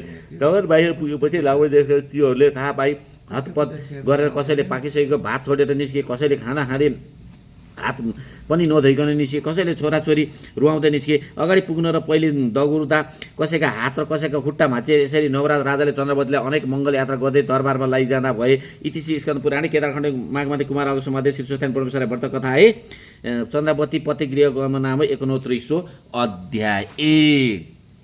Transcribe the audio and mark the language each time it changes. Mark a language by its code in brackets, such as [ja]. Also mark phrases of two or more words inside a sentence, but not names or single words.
[ne] नगर बाहिर पुगेपछि लावणी देशका स्त्रीहरूले थाहा पाई हातपत गरेर कसैले पाकिसकेको भात छोडेर निस्के, कसैले खाना खाँदै हात पनि नधोइकन निस्के, कसैले छोराछोरी रुवाउँदै निस्के। अगाडि पुग्न र पहिले दगुर्दा कसैका हात र कसैका खुट्टा भाँचे। यसरी नवराज राजाले चन्द्रवतीलाई अनेक मङ्गल यात्रा गर्दै दरबारमा लैजाँदा भए। [sa] इतिश्री स्कन्द पुराणे केदारखण्ड माघमाते कुमार समादेश श्री स्वस्तानी परमेश्वर व्रत कथा है चन्द्रवती पतिगृह गमन नाम 69 अध्याय।